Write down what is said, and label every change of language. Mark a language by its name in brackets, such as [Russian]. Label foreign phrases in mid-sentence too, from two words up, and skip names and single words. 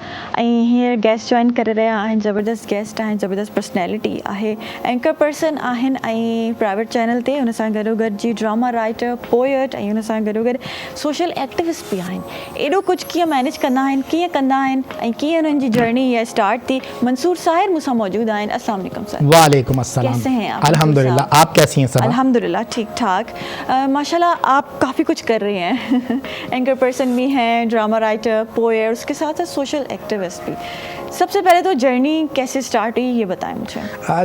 [Sindhi] ऐं हींअर गेस्ट जॉइन करे रहिया आहिनि, ज़बरदस्त गेस्ट आहिनि, ज़बरदस्त पर्सनैलिटी आहे, [English] anchor person [Sindhi] आहिनि ऐं [English] private channel [Sindhi] ते हुन सां गॾोगॾु जी [English] drama writer, [Sindhi] पोएट ऐं हुन सां गॾोगॾु [English] social activist [Sindhi] बि आहिनि। एॾो कुझु कीअं मैनेज कंदा आहिनि, कीअं कंदा आहिनि ऐं कीअं हुननि जी जर्नी इहा स्टार्ट थी। मंसूर साहिर मूंसां मौजूद आहिनि। [Arabic] السلام علیکم sir. وعلیکم السلام. [Urdu] کیسے ہیں آپ? الحمدللہ، آپ کیسی ہیں سب? الحمدللہ ٹھیک ٹھاک۔ ماشاءاللہ آپ کافی کچھ کر رہی ہیں. [English] anchor person [Urdu] بھی ہیں, [English] drama writer, [Urdu] پوئٹ، اس کے ساتھ ساتھ [English] social activist [Urdu] بھی. سب سے پہلے تو جرنی کیسے اسٹارٹ ہوئی یہ بتائیں مجھے.